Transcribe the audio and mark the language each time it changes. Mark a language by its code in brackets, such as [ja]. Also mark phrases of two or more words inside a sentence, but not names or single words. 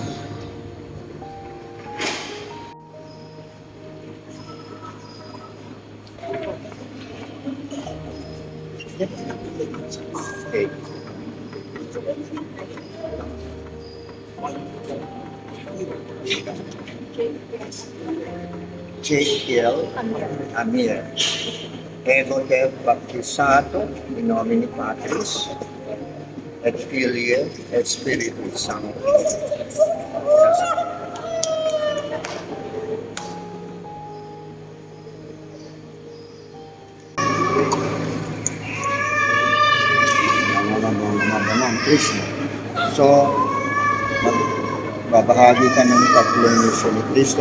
[tl] Okay. J.L. Amir. [la] Ego te baptizato in nomine Patris et Filii et Spiritus Sancti. [tl] Krishna. So, babahagi ka ng tatlong mission ni Kristo.